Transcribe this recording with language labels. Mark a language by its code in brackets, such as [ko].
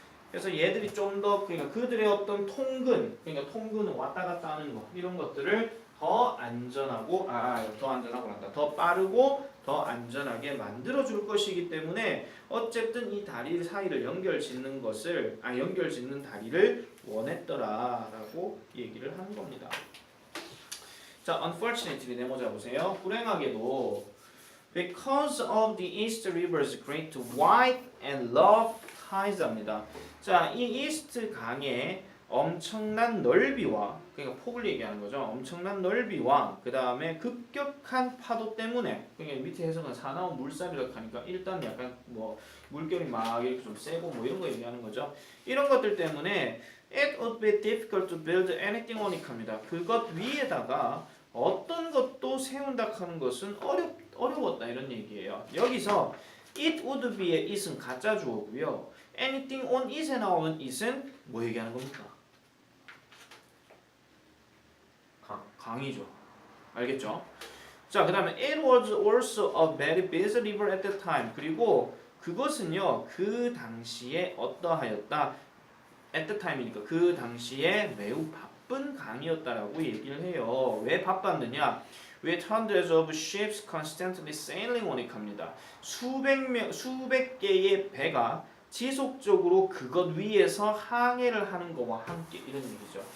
[ko] 그래서 얘들이 좀 더 그러니까 그들의 어떤 통근, 그러니까 통근은 왔다 갔다 하는 거 이런 것들을 더 안전하고 더 안전하고 한다. 더 빠르고 더 안전하게 만들어 줄 것이기 때문에 어쨌든 이 다리 사이를 연결짓는 것을 연결짓는 다리를 원했더라라고 얘기를 하는 겁니다. 자, unfortunately 네모자 보세요. 불행하게도 [en] because of the East River's great width and rough tide입니다. [ko] 자, 이 이스트 강의 엄청난 넓이와 그러니까 폭을 얘기하는 거죠. 엄청난 넓이와 그 다음에 급격한 파도 때문에 그러니까 밑에 해석은 사나운 물살이라고 하니까 일단 약간 뭐 물결이 막 이렇게 좀 세고 뭐 이런 거 얘기하는 거죠. 이런 것들 때문에 [en] it would be difficult to build anything on it입니다. [ko] 그것 위에다가 어떤 것도 세운다 하는 것은 어려웠다 이런 얘기예요. 여기서 [en] it would be [ko] 의 it은 가짜 주어고요. [en] anything on it [ko] 에 나오는 it은 뭐 얘기하는 겁니까? 강이죠. 알겠죠? [en] 자, 그 다음에 it was also a very busy river at that time. [ko] 그리고 그것은요 그 당시에 어떠하였다 [en] at the time [ko] 이니까 그 당시에 매우 바쁜 강이었다라고 얘기를 해요. 왜 바빴느냐? [en] With hundreds of ships constantly sailing on it [ko] 합니다. 수백 개의 배가 지속적으로 그것 위에서 항해를 하는 거와 함께 이런 얘기죠.